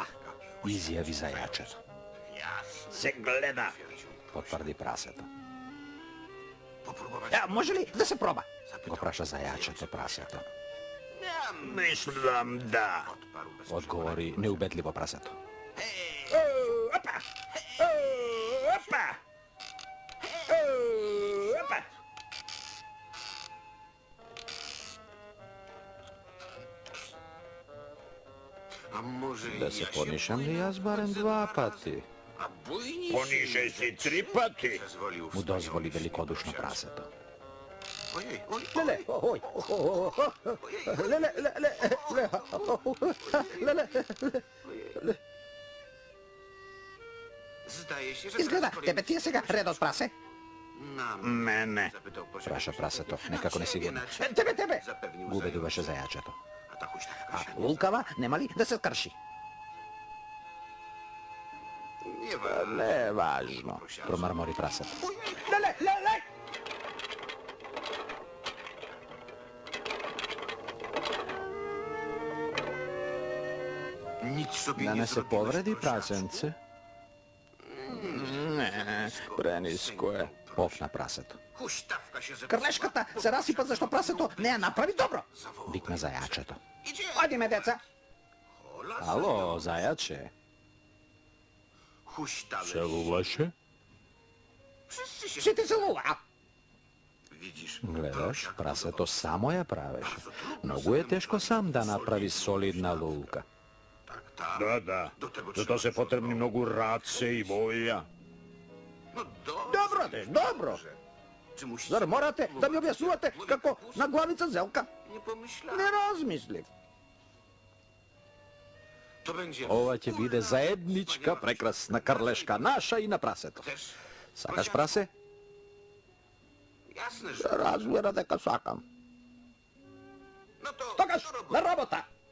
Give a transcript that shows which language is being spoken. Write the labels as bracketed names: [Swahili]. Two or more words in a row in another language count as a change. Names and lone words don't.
[Macedonian] Изјави зајачето. Се гледа. Потврди прасето. [Polish] Popróbować [Macedonian] Може ли да се проба? Го праша зајачето прасето. Мислам да. [Polish] odparł bez [Macedonian] Одговори неубедливо прасето. Опа! Опа! Опа! [Polish] A może [Macedonian] Да се понишам ли јас барем два пати? [Polish] A bujni [Macedonian] Понишај се 3 пати. [Polish] Zezwolił [Macedonian] Му дозволи великодушно прасето. [Polish] Ojej, oj, [Macedonian] Леле, ој, леле, леле, леле, леле. [Polish] Zdaje się, że [Macedonian] Изгледа, [Polish] teraz [Macedonian] тебе ти е сега редот прасе. [Polish] Na [Macedonian] Мене. [Polish] zapytał [Macedonian] Праша прасето, некако несигурно. Тебе. [Polish] Zapewnił [Macedonian] Го убедуваше зајачето. [Polish] A ta huśtawka [Macedonian] А [Polish] się [Macedonian] лулкава нема ли да се крши? [Polish] nie wa... [Macedonian] Не е важно, промармори прасето. Леле, леле! [Polish] Nic sobie [Macedonian] Да [Polish] nie [Macedonian] не се [Polish] zrobiłeś, [Macedonian] повреди [Polish] prosiaczku. [Macedonian] прасенце? Не, прениско е. Офна прасето. [Polish] Huśtawka się zepsuła. [Macedonian] Крлешката се расипа зашто прасето не ја направи добро. Викна зајачето. [Polish] Idzie! [Macedonian] Одиме, деца. [Polish] Hola, [Macedonian] Ало, зајаче. [Polish] huśtawek. [Macedonian] Целуваше? [Polish] Wszyscy się... [Macedonian] Ще ти се лула. [Polish] Widzisz, [Macedonian] Гледаш, прасето само ја правеше. Многу е тешко сам да направи солидна лулка. [Polish] Tak, tak. [Macedonian] Да. [Polish] Do tego [Macedonian] За [Polish] trzeba [Macedonian] тоа се потребни многу раце и воља. [Polish] No [Macedonian] Добро де, добро. [Polish] Czy musisz... [Macedonian] Зар морате да ми објаснувате како на главица зелка? [Polish] Nie pomyślałem. [Macedonian] Не размислив. [Polish] To będzie... [Macedonian] Ова ќе биде заедничка прекрасна крлешка, наша и на прасето. [Polish] Też... [Macedonian] Сакаш прасе? [Polish] Jasne, że... [Macedonian] Разбира дека сакам. [Polish] No to... [Macedonian] Тогаш, [Polish] do roboty. [Macedonian] на работа.